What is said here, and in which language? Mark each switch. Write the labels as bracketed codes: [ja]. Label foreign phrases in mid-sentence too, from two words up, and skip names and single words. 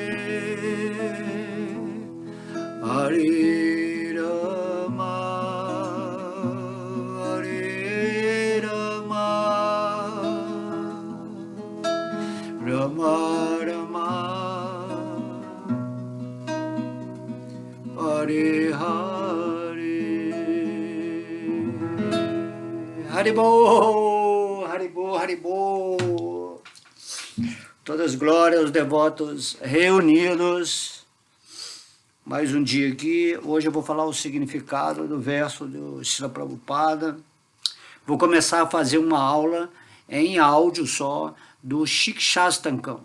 [sa] Hare Rama Rama Rama Hare Hare Haribol, Haribol, Haribol. [pt] Todas as glórias aos devotos reunidos. Mais um dia aqui. Hoje eu vou falar o significado do verso do Srila Prabhupada. Vou começar a fazer uma aula em áudio só do Shikshastakam.